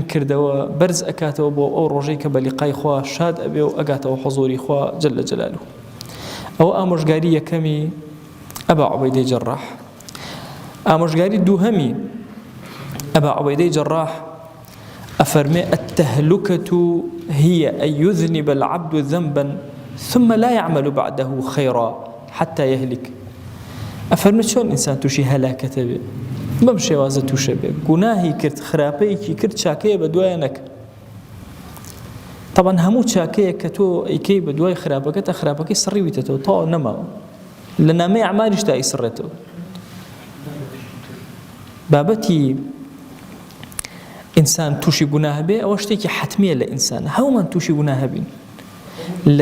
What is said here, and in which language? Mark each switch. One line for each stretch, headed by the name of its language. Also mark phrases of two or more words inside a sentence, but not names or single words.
Central Kurdish: کردەوە بەرز ئەکاتەوە بۆ ئەو ڕۆژەی کە بە لیقای خوا شاد ئەبێ و ئەگاتەوە حوزوری خوا
Arabic: جەل جەلالوه
Central Kurdish: ئەوە ئامۆژگاری یەکەمی ئەبا عوبەیدەی جەڕاح ئامۆژگاری دووهەمی ئەبا عوبەیدەی جەڕاح ئەفەرمێ
Arabic: التهلكة هي أن يذنب العبد ذنبا ثم لا يعمل بعده خيرا حتى يهلك
Central Kurdish: ئەفەرمێ چۆن ئینسان تووشی هەلاکەتە بێ بەم شێوازە تووشە بێ گوناهی کرد خراپەیەکی کرد چاکەیە بە دوایە نەکە طبعا هەموو چاکەیە کە تۆ ئەیکەی بە دوای خراپەکەتە خراپەکەی سڕیویتەوە تاو نەماوە لە نامەی ئەعمالیشدا ئیسڕێتەوە بابەتی ئینسان تووشی گوناه بێ ئەوە شتێکی حتمیە لە ئینسان هەومان تووشی گوناه بین لە